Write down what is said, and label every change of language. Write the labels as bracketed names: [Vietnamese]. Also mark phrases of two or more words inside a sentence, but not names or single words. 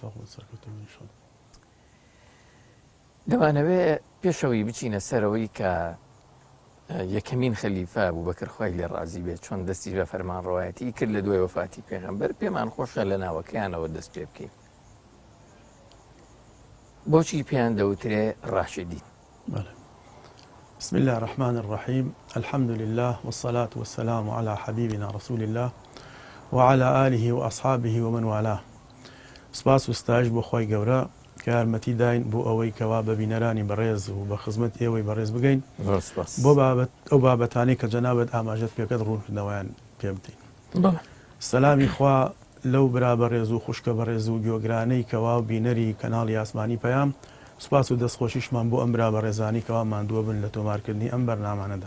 [Central Kurdish] دەمانەوێت پێشەوەی بچینە سەرەوەی کە یەکەمین خەلیفە ئەبوبەکر خوای لێ ڕازی بێت چۆن دەستی بە فەرمانڕەوایەتی کرد لە دوای وەفاتی پێغەمبەر. پێمان خۆشە لە ناوەکەیانەوە دەست پێ بکەین. بۆچی پێیان دەوترێ ڕاشدین؟ [Arabic] بسم الله الرحمن الرحيم الحمد لله والصلاة والسلام على حبيبنا رسول الله وعلى آله وأصحابه ومن والاه. [Central Kurdish] سپاس و ستایش بۆ خۆی گەورە کە یارمەتی داین بۆ ئەوەی کەوا بە بینەرانی بەڕێز و بە خزمەت ئێوەی بەڕێز بگەین بۆ ئەو بابەتانەی کە جەنابەت ئاماژەت پێکەت ڕوونکردنەوەیان پێ بدەین. سەلامی خوا لەو برا بەڕێز و خوشکە بەڕێز و گوێگرانەی کەوا و بینەری کەناڵی ئاسمانی پەیام، سپاس و دەستخۆشیشمان بۆ ئەم برا بەڕێزانی کەوا ماندووە بن لە تۆمارکردنی ئەم بەرنامانەدا.